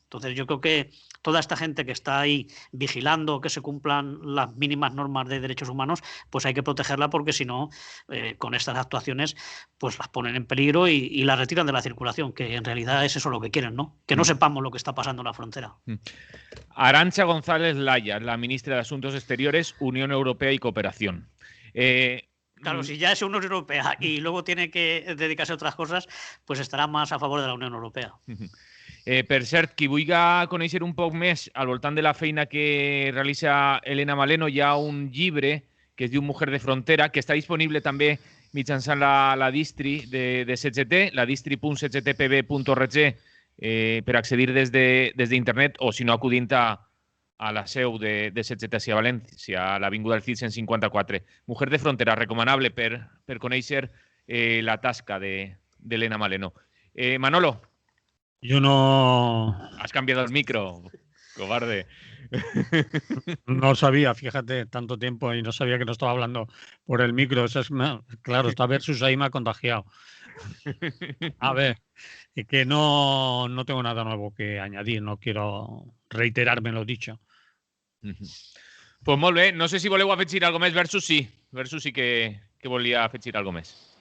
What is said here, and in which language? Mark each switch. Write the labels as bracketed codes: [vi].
[es] Entonces yo creo que toda esta gente que está ahí vigilando que se cumplan las mínimas normas de derechos humanos, pues hay que protegerla, porque si no, con estas actuaciones pues las ponen en peligro y las retiran de la circulación, que en realidad es eso lo que quieren, ¿no? Que no sepamos lo que está pasando en la frontera. Arantxa González Laya, la ministra de Asuntos Exteriores, Unión Europea y Cooperación. Claro, si ya es Unión Europea y luego tiene que dedicarse a otras cosas, pues estarà más a favor de la Unión Europea. [ca] Per cert, qui vulgui conèixer un poc més al voltant de la feina que realitza Elena Maleno, hi ha un llibre que es diu Mujer de Frontera, que està disponible també mitjançant la distri de CGT, la distri.cgtpb.org, per accedir des d'internet, o si no acudint a la seu de CGT a València, a l'Avinguda del Cid 154. Mujer de Frontera, recomanable per conèixer la tasca d'Elena Maleno. Manolo. [es] Yo no... Has cambiado el micro, cobarde. No sabía, fíjate, tanto tiempo y no sabía que no estaba hablando por el micro. Eso es, claro, esta versus ahí me ha contagiado. A ver, que no tengo nada nuevo que añadir, no quiero reiterarme lo dicho. [ca] Pues molt bé, no sé si voleu afegir algo més. Versus sí que volia afegir algo més.